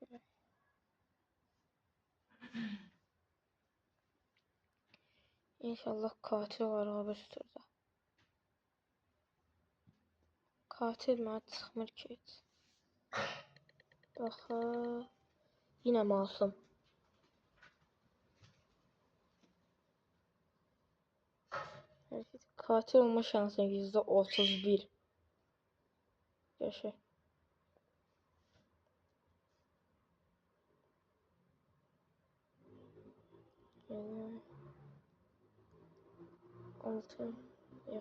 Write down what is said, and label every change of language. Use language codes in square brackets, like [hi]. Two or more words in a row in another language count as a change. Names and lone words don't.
[tr] İnşallah katil var abi üstündə. [az] Katil mənə çıxmır ki heç. Baxaq. [tr] Yine masum. [az] Katil olma şansın %31. [tr] Yaşa. Yani 6. Yok.